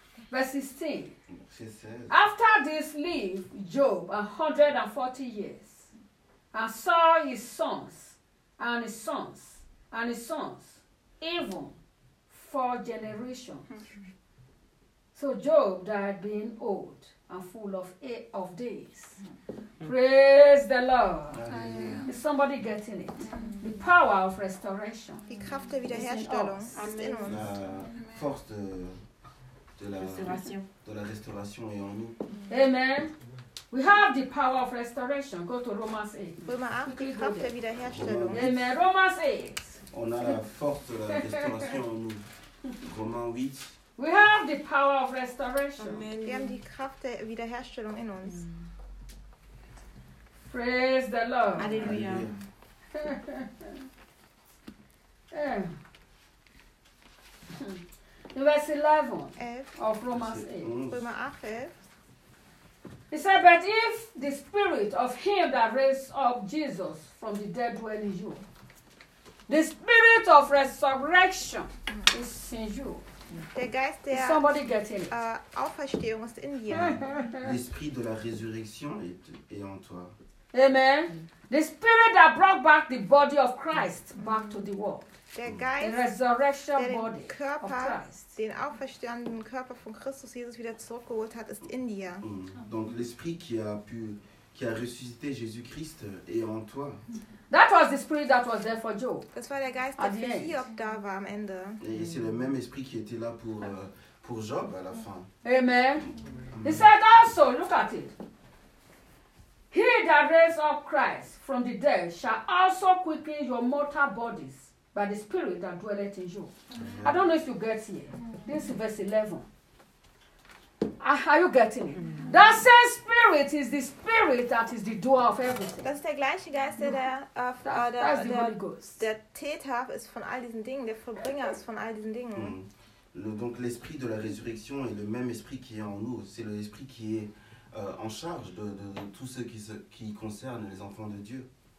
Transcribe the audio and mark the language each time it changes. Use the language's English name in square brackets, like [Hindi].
[English] Verse 16. After this lived Job 140 years, and saw his sons, and his sons, and his sons, even 4 generations. So Job died being old and full of days. Praise the Lord. Amen. Is somebody getting it? The power of restoration. [German] Die Kraft der Wiederherstellung ist in uns. [French] Force de la restauration est en nous. [English] Amen. We have the power of restoration. Go to Romans 8. Amen. Romans 8. [French] On a la force de la restauration en nous. Romans 8. [English] We have the power of restoration. Amen. [German] Wir haben die Kraft der Wiederherstellung in uns. [English] Praise the Lord. Alleluia. In verse 11 of Romans 8. He said, but if the spirit of him that raised up Jesus from the dead dwell in you, the spirit of resurrection is in you. [German] Der Geist der Auferstehung ist in dir. [French] L'esprit de la résurrection est en toi. [English] Amen. The spirit that brought back the body of Christ back to the world. [German] Der Geist, [English] the resurrection [German] der den [English] body [German] Körper, [English] of Christ. [German] Den auferstandenen Körper von Christus Jesus wieder zurückgeholt hat, ist in dir. Mm. [French] Donc l'esprit qui a ressuscité Jésus-Christ est en toi. [English] That was the spirit that was there for Job. [German] Das war der Geist, der für Job da war am Ende. [French] Et c'est le même esprit qui était là pour Job à la fin. [English] Amen. He said also, look at it. He that raised up Christ from the dead shall also quicken your mortal bodies by the spirit that dwelleth in you. Amen. I don't know if you get here. This is verse 11. Are you getting it? That same spirit is the spirit that is the doer of everything. [German] Das ist der gleiche Geist, der [English] Holy Ghost. [German] Der Täter ist von all diesen Dingen, der Vollbringer ist von all diesen Dingen. Mm. [French] Donc l'esprit de la résurrection est le même esprit qui est en nous. C'est l'esprit qui est en charge de tout ce qui concerne les enfants de Dieu.